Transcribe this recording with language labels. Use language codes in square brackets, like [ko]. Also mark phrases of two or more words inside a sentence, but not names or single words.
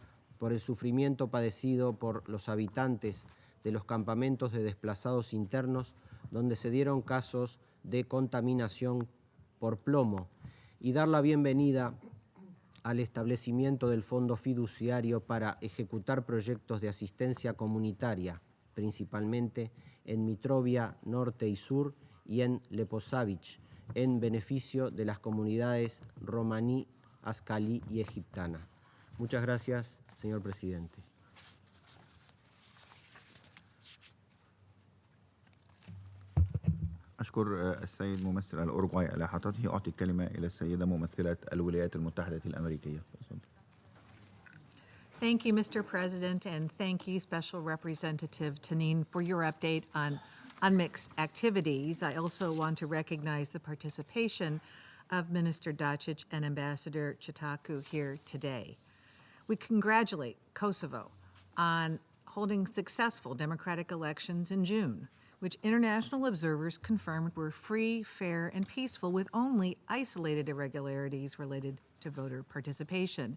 [es] por el sufrimiento padecido por los habitantes de los campamentos de desplazados internos, donde se dieron casos de contaminación por plomo, y dar la bienvenida al establecimiento del Fondo Fiduciario para ejecutar proyectos de asistencia comunitaria, principalmente en Mitrovia Norte y Sur y en Leposavić, en beneficio de las comunidades romaní, ascalí y egiptana. Muchas gracias, señor presidente. [ar] أشكر السيد ممثل الأوروغواي على إحاطته. أعطي الكلمة إلى السيدة ممثلة الولايات المتحدة الأمريكية. [en] Thank you, Mr. President, and thank you, Special Representative Tanin, for your update on UNMIC's activities. I also want to recognize the participation of Minister Dacic and Ambassador Citaku here today. We congratulate Kosovo on holding successful democratic elections in June, which international observers confirmed were free, fair, and peaceful with only isolated irregularities related to voter participation.